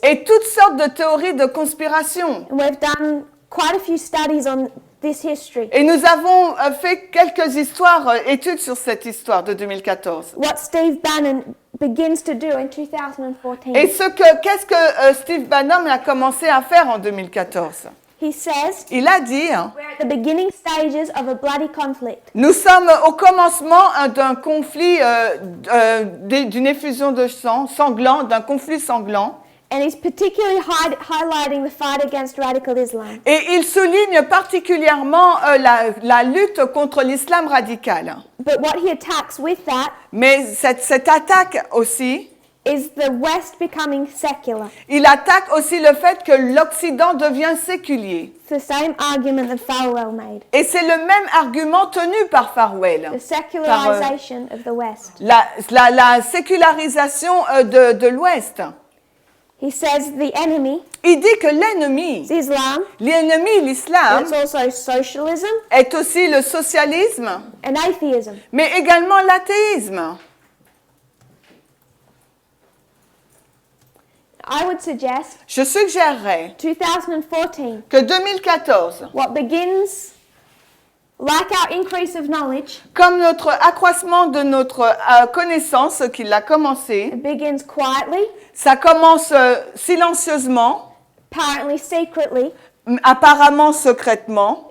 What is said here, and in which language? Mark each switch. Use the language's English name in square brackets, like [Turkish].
[French] et toutes sortes de théories de conspiration. [English] And we've done quite a few studies on this history. [French] Et nous avons fait quelques études sur cette histoire de 2014. [English] What Steve Bannon begins to do in 2014. [French] Et qu'est-ce que Steve Bannon a commencé à faire en 2014? [English] He says, [French] Il a dit, [English] we're at the beginning stages of a bloody conflict. [French] nous sommes au commencement d'un conflit, d'une effusion de sang sanglant, d'un conflit sanglant. [English] And he's particularly highlighting the fight against radical Islam. [French] Et il souligne particulièrement la lutte contre l'islam radical. [English] But what he attacks with that [French] Mais cette attaque aussi, [English] is the West becoming secular. [French] il attaque aussi le fait que l'Occident devient séculier. [English] It's the same argument that Falwell made. [French] Et c'est le même argument tenu par Farwell. [English] The secularization of the West. [French] La sécularisation de l'Ouest. [English] He says the enemy [French] Il dit que l'ennemi, [English] is Islam, [French] l'islam, [English] it's also socialism [French] est aussi le socialisme, [English] and atheism. [French] mais également l'athéisme. [English] I would suggest [French] Je suggérerais [English] 2014, [French] que 2014, [English] what begins like our increase of knowledge, [French] comme notre accroissement de notre connaissance qu'il a commencé, [English] it begins quietly, [French] ça commence silencieusement, [English] apparently secretly, [French] apparemment secrètement.